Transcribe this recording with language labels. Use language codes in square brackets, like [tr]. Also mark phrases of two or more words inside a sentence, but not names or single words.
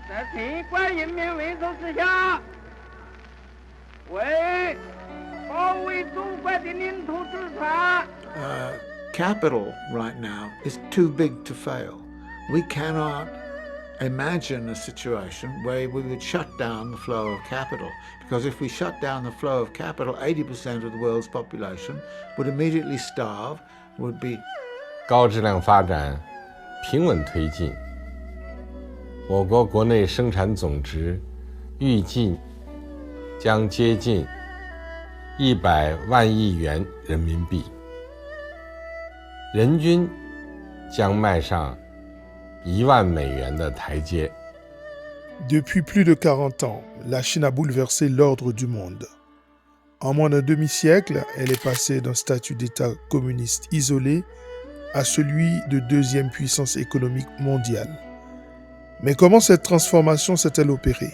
[zh] 尽管人民维护之下，为保卫祖国的领土主权。 [en] Capital right now is too big to fail. We cannot imagine a situation where we would shut down the flow of capital, because if we shut down the flow of capital, 80% of the world's population would immediately starve, would be [zh] 高质量发展平稳推进，我国国内生产总值预计将接近100万亿元人民币，人均将迈上1万美元的台阶。 [fr] Depuis plus de 40 ans, la Chine a bouleversé l'ordre du monde. En moins d'un demi-siècle, elle est passée d'un statut d'État communiste isolé à celui de deuxième puissance économique mondiale. Mais comment cette transformation s'est-elle opérée?